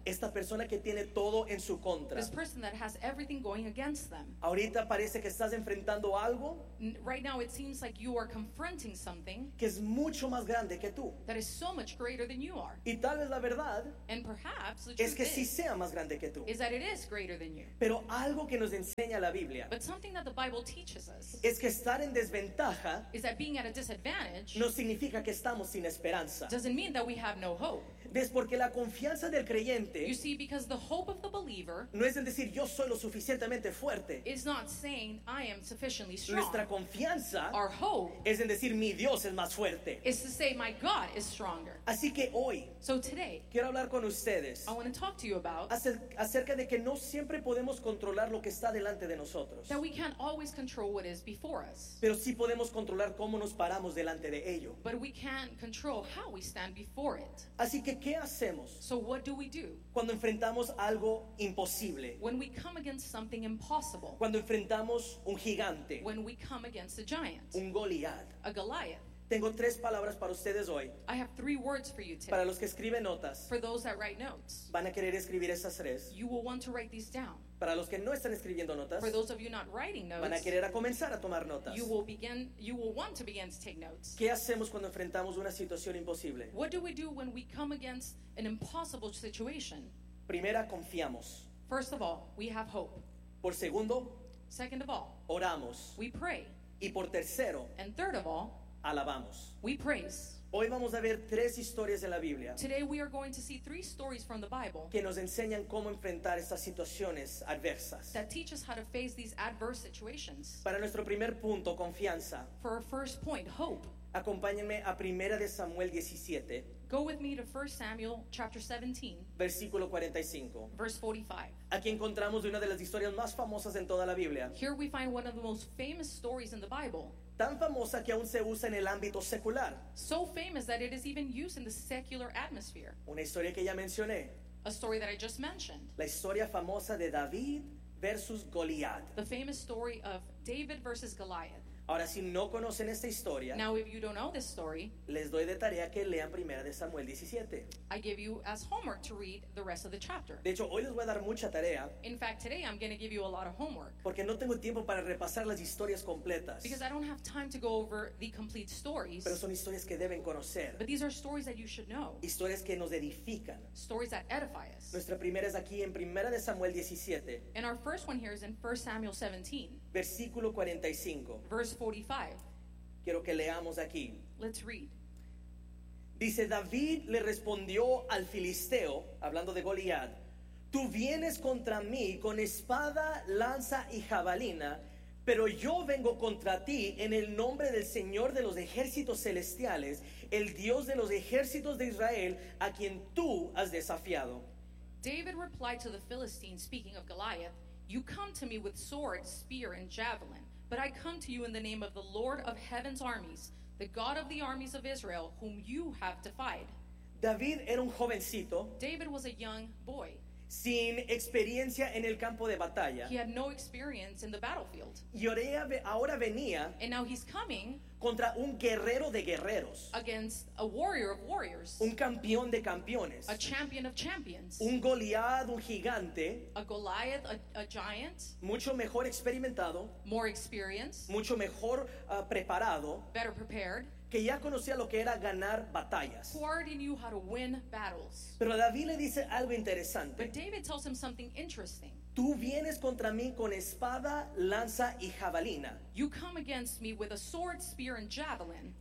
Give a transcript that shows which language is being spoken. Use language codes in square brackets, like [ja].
[es] esta persona que tiene todo en su contra, [en] this person that has everything going against them. [es] Ahorita parece que estás enfrentando algo, [en] right now it seems like you are confronting something, [es] que es mucho más grande que tú, [en] that is so much greater than you are. [es] Y tal vez la verdad, [en] and perhaps the truth [es] es que [en] is, [es] sí sea más grande que tú, [en] is that it is greater than you. [es] Pero algo que nos enseña la Biblia, [en] but something that the Bible teaches us, [es] es que estar en desventaja, [en] is that being at a disadvantage, [es] no significa que estamos sin esperanza, [en] doesn't mean that we have no hope. [es] Ves, porque la confianza del creyente, [en] you see, because the hope of the believer, [es] no es en decir yo soy lo suficientemente fuerte, [en] is not saying I am sufficiently strong. [es] Nuestra confianza, [en] our hope, [es] es en decir mi Dios es más fuerte, [en] is to say my God is stronger. [es] Así que hoy, [en] so today, [es] quiero hablar con ustedes, [en] I want to talk to you about, [es] acerca de que no siempre podemos controlar lo que está delante de nosotros, [en] that we can't always control what is before us, [es] pero sí podemos controlar cómo nos paramos delante de ello, [en] but we can control how we stand before it. [es] Así que, ¿qué hacemos? [en] So what do we do? [es] Cuando enfrentamos algo imposible, [en] when we come against something impossible, [es] cuando enfrentamos un gigante, [en] when we come against a giant, [es] un Goliath, [en] a Goliath. [es] Tengo tres palabras para ustedes hoy. [en] I have three words for you today. [es] Para los que escriben notas, [en] for those that write notes, [es] van a querer escribir esas tres. [en] You will want to write these down. [es] Para los que no están escribiendo notas, [en] for those of you not writing notes, [es] van a querer a comenzar a tomar notas. [en] You will want to begin to take notes. [es] ¿Qué hacemos cuando enfrentamos una situación imposible? [en] What do we do when we come against an impossible situation? [es] Primera, confiamos. [en] First of all, we have hope. [es] Por segundo, [en] second of all, [es] oramos. [en] We pray. [es] Y por tercero, [en] and third of all, [es] alabamos. [en] We praise. [es] Hoy vamos a ver tres historias de la Biblia. [en] Today we are going to see three stories from the Bible [es] que nos enseñan cómo enfrentar estas situaciones adversas. [en] That teach us how to face these adverse situations. [es] Para nuestro primer punto, confianza. [en] For our first point, hope. [es] Acompáñenme a 1 de Samuel 17. [en] Go with me to 1 Samuel chapter 17. [es] Versículo 45. [en] Verse 45. [es] Aquí encontramos una de las historias más famosas en toda la Biblia. [en] Here we find one of the most famous stories in the Bible. [es] Tan famosa que aún se usa en el ámbito secular. [en] So famous that it is even used in the secular atmosphere. [es] Una historia que ya mencioné. [en] A story that I just mentioned. [es] La historia famosa de David versus Goliat. [en] The famous story of David versus Goliath. [es] Ahora, si no conocen esta historia, [en] now if you don't know this story, [es] les doy de tarea que lean 1 de Samuel 17. [en] I give you as homework to read the rest of the chapter. [es] De hecho, hoy les voy a dar mucha tarea. [en] In fact, today I'm going to give you a lot of homework. [es] Porque no tengo tiempo para repasar las historias completas. [en] Because I don't have time to go over the complete stories. [es] Pero son historias que deben conocer. [en] But these are stories that you should know. [es] Historias que nos edifican. [en] Stories that edify us. [es] Nuestra primera es aquí en 1 de Samuel 17. [en] And our first one here is in 1 Samuel 17. [es] Versículo 45. [en] Verse 45. [es] Quiero que leamos aquí. [en] Let's read. [es] Dice, David le respondió al filisteo, hablando de Goliat, tú vienes contra mí con espada, lanza y jabalina, pero yo vengo contra ti en el nombre del Señor de los ejércitos celestiales, el Dios de los ejércitos de Israel, a quien tú has desafiado. [en] David replied to the Philistine, speaking of Goliath, you come to me with sword, spear, and javelin, but I come to you in the name of the Lord of heaven's armies, the God of the armies of Israel, whom you have defied. [es] David era un jovencito. [en] David was a young boy. [es] Sin experiencia en el campo de batalla. [en] He had no experience in the battlefield. [es] Y ahora venía. [en] And now he's coming. [es] Contra un guerrero de guerreros. [en] Against a warrior of warriors. [es] Un campeón de campeones. [en] A champion of champions. [es] Un Goliat, un gigante. [en] A Goliath, a giant. [es] Mucho mejor experimentado. [en] More experienced. [es] Mucho mejor preparado. [en] Better prepared. [es] Que ya conocía lo que era ganar batallas. [en] Who already knew how to win battles. [es] Pero David le dice algo interesante. [en] But David tells him something interesting. [es] Tú vienes contra mí con espada, lanza y jabalina. [en] You come against me with a sword, spear, and javelin.